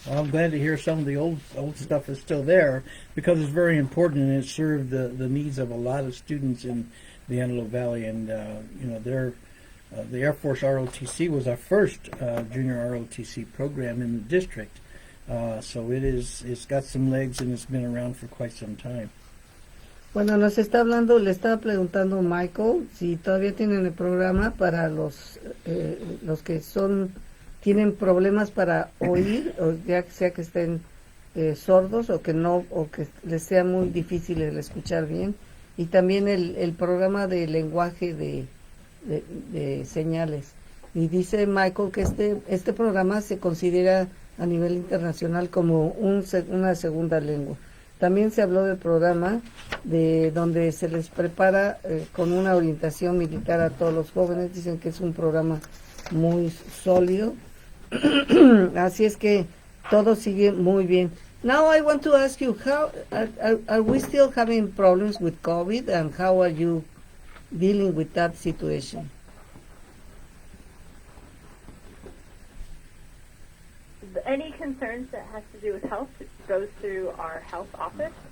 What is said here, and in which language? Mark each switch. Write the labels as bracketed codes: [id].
[en] Well, I'm glad to hear some of the old stuff is still there, because it's very important, and it served the needs of a lot of students in the Antelope Valley. And the Air Force ROTC was our first junior ROTC program in the district. So it's got some legs, and it's been around for quite some time. [es] Bueno, le estaba preguntando Michael si todavía tienen el programa para los que tienen problemas para oír, o ya sea que estén sordos o que no, o que les sea muy difícil el escuchar bien, y también el programa de lenguaje de señales. Y dice Michael que este programa se considera a nivel internacional como una segunda lengua. También se habló del programa donde se les prepara con una orientación militar a todos los jóvenes. Dicen que es un programa muy sólido. Así es que todo sigue muy bien. [en] Now I want to ask you, how are we still having problems with COVID, and how are you dealing with that situation? Any concerns that has to do with health goes through our health office.